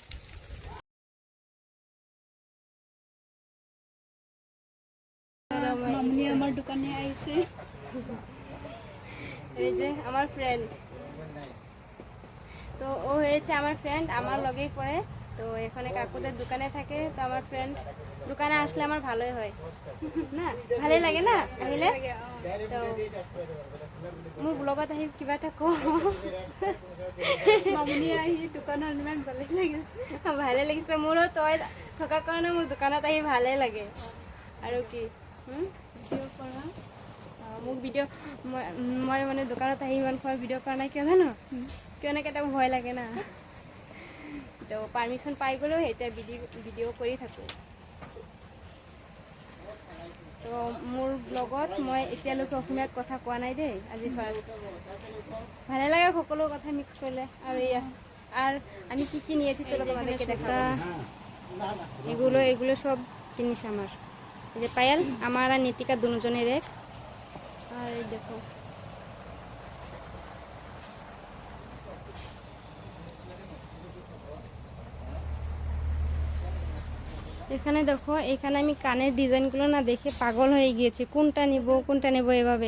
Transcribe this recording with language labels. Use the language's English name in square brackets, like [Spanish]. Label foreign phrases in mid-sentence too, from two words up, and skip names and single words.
[Bangla] আমার দোকানে আইছে, এই যে আমার ফ্রেন্ড, তো ও হয়েছে আমার ফ্রেন্ড, আমার লগেই পড়ে। তো এখানে কাকুদের দোকানে থাকে। তো আমার ফ্রেন্ড দোকানে আসলে আমার ভালোই হয় না, ভালোই লাগে না আহিলে। [Assamese] তো মোৰ ব্লগত আহি কিবা এটা কওঁ, মামনি আহি দোকানত ইমান ভালেই লাগিছে। ভালে লাগিছে মোৰো। তই থকাৰ কাৰণে মোৰ দোকানত আহি ভালেই লাগে। আৰু কি ভিডিঅ' কৰা মোক ভিডিঅ' মই মানে দোকানত আহি ইমান সময় ভিডিঅ' কৰা নাই, কিয় জানো? কিয় না কেতিয়াবা ভয় লাগে না। তো পাৰ্মিশ্যন পাই গ'লোঁ, এতিয়া ভিডিঅ' কৰি থাকোঁ। তো মোৰ ব্লগত মই এতিয়ালৈকে অসমীয়াত কথা কোৱা নাই দেই, আজি ফাৰ্ষ্ট। ভালে লাগে সকলো কথা মিক্স কৰিলে। আৰু এয়া [Bangla] আর আমি কি কি নিয়েছি চলো তোমাদেরকে দেখাবো। এগুলো সব জিনিস আমার, এই যে পায়েল আমার আর নীতিকা দুজনের এক। আর এই দেখো এখানে দেখো, এখানে আমি কানের ডিজাইনগুলো না দেখে পাগল হয়ে গিয়েছি, কোনটা নেব এভাবে।